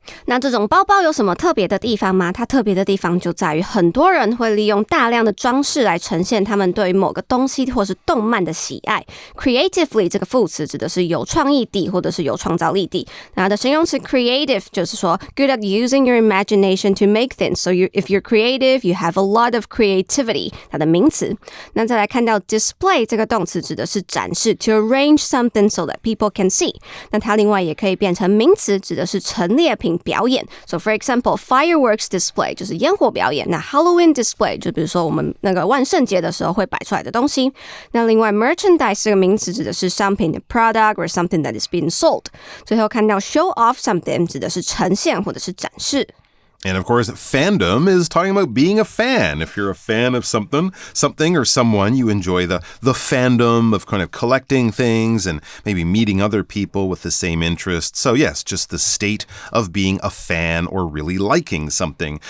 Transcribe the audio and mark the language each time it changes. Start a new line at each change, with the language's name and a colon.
Chinese: 那这种包包有什么特别的地方吗？它特别的地方就在于很多人会利用大量的装饰来呈现他们对于某个东西或是动漫的喜爱。 Creatively 这个副词指的是有创意地或者是有创造力地。那它的形容词 creative 就是说
English: good at using your imagination to make things. So if you're creative, you have a lot of creativity.
Chinese: 它的名词。那再来看到 display 这个动词指的是展示
English: to arrange something so that people can see.
Chinese: 那它另外也可以变成名词，指的是陈列品表演。
English: So for example, fireworks display
Chinese: 就是烟火表演。那 Halloween display 就比如说我们那个万圣节的时候会摆出来的东西。那另外 merchandise 这个名词指的是商品的
English: product or something that is being sold。
Chinese: 最后看到 show off something 指的是呈现或者是展示。
English: And of course, fandom is talking about being a fan. If you're a fan of something or someone, you enjoy the fandom of kind of collecting things and maybe meeting other people with the same interests. So yes, just the state of being a fan or really liking something.